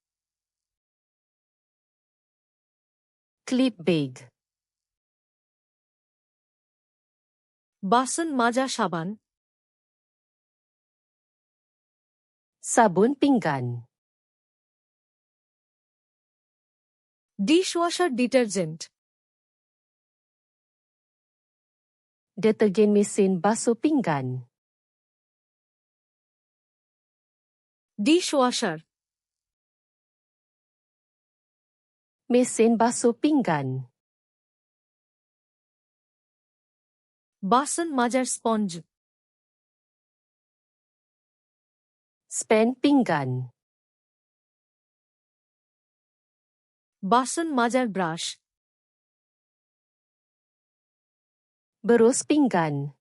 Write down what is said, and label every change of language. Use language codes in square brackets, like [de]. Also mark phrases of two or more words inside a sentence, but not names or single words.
[ms] Klip beg. [bn] বাসন মাজা সাবান, [ms] Sabun pinggan. [en] dishwasher detergent, [ms] Deterjen mesin basuh pinggan. [bn] ডিশওয়াশার, [ms] Mesin basuh pinggan. [bn] বাসন মাজার স্পঞ্জ, [ms] Spen pinggan. [bn] বাসন মাজার ব্রাশ, [ms] Berus pinggan.